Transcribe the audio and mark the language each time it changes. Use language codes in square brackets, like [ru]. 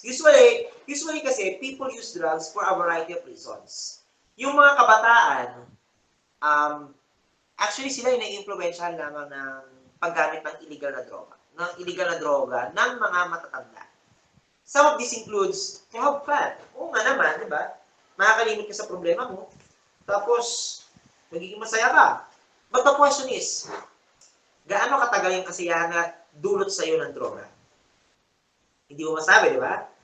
[en] Usually kasi, people use drugs for a variety of reasons. [tl] Yung mga kabataan, actually sila yung nai-influensyahan lamang ng paggamit ng illegal na droga, ng mga matatanda. [en] Some of this includes to have fun. [tl] Oo nga naman, di ba? Makakalimit ka sa problema mo. Tapos, magiging masaya ka. [en] But the question is, [tl] gaano katagal yung kasiyahan na dulot sa iyo ng droga? Hindi mo masabi, di ba?